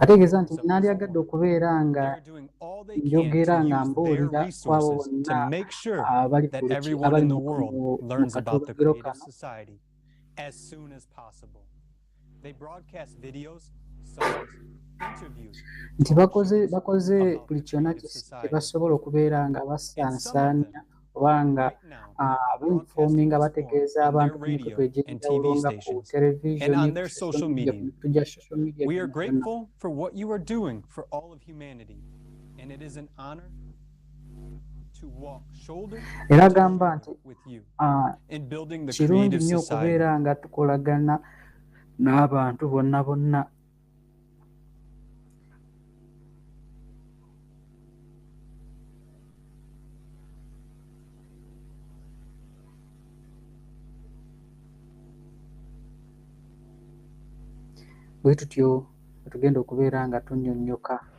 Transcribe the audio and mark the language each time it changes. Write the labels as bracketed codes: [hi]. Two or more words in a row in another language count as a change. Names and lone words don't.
[en] They are doing all they can to use their resources to make sure that everyone in the world learns about the creative society as soon as possible. They broadcast videos, songs, interviews, [lg] bakoze buli kyonna kye basobola okubeera nga basansanya obanga informinga bategeeza abantu ku mikutu egy'enjawulo nga ku television, [en] social media. We are grateful for what you are doing for all of humanity, and it is an honor to walk shoulder to shoulder with you in building the creative society. [lg] Okubeera nga tukolagana n'abantu bonna bonna. Bwe tutyo tugenda okubeera nga tunnyonnyoka